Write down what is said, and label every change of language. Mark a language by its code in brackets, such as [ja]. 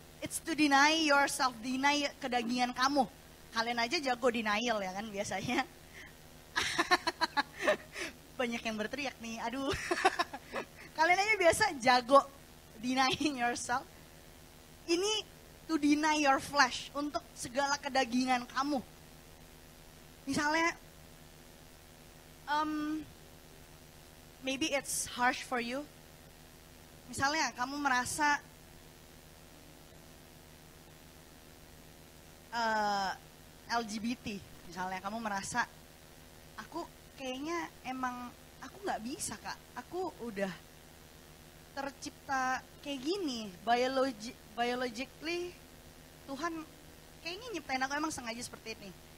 [en] It's to deny yourself, deny [id] kedagingan kamu. Kalian aja jago denial ya kan biasanya. Banyak yang berteriak nih, aduh. Kalian aja biasa jago [en] denying yourself. [id] Ini [en] to deny your flesh, [id] untuk segala kedagingan kamu. Misalnya, [en] maybe it's harsh for you. [id] Misalnya kamu merasa LGBT, misalnya kamu merasa, aku kayaknya emang aku nggak bisa kak, aku udah tercipta kayak gini, biologically Tuhan kayaknya nyiptain aku emang sengaja seperti ini.